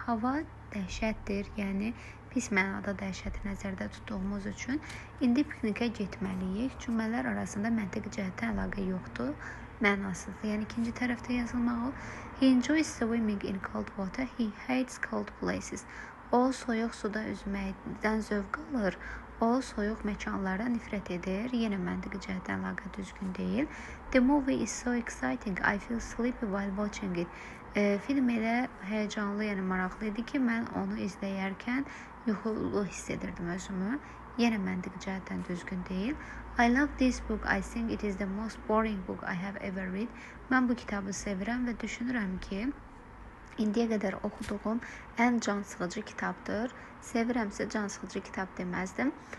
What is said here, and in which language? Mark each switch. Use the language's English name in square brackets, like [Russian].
[Azerbaijani] Hava dəhşətdir, yəni pis mənada dəhşəti nəzərdə tutduğumuz üçün indi piknikə getməliyik. Cümlələr arasında məntiqi cəhətdən əlaqə yoxdur, mənasızdır. Yəni ikinci tərəfdə yazılmalı. [English] He enjoys swimming in cold water. He hates cold places. [Azerbaijani] O soyuq suda üzməkdən zövq alır. O soyuq məkanlardan nifrət edir. Yenə məntiqi cəhətdən əlaqə düzgün deyil. [English] The movie is so exciting. I feel sleepy while watching it. [Azerbaijani] Film elə həyəcanlı, yəni maraqlı idi ki, mən onu izləyərkən yuxulu hiss edirdim özümü. Yenə məntiqi cəhətdən düzgün deyil. [English] I love this book. I think it is the most boring book I have ever read. [Azerbaijani] Mən bu kitabı sevirəm və düşünürəm ki, indiyə qədər oxuduğum ən can sıxıcı kitabdır. Sevirəmsə can sıxıcı kitab deməzdim.